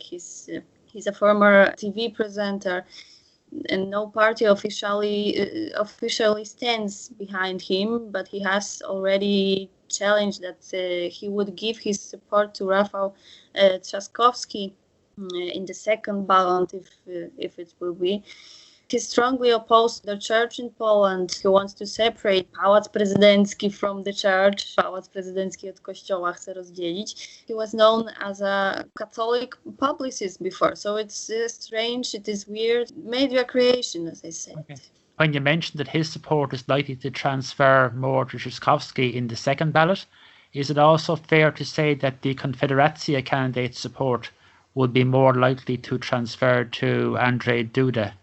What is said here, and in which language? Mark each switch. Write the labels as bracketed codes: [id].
[en] He's a former TV presenter, and no party officially stands behind him, but he has already challenged that he would give his support to Rafał Trzaskowski in the second ballot if it will be. He strongly opposed the church in Poland. He wants to separate Pałac Prezydencki from the church. [pl] Pałac Prezydencki od kościoła chce rozdzielić. [en] He was known as a Catholic publicist before, so it's strange, it is weird. Media creation, as I said. Okay. When you mentioned that his support is likely to transfer more to Trzaskowski in the second ballot, is it also fair to say that the Konfederacja candidate's support would be more likely to transfer to Andrzej Duda?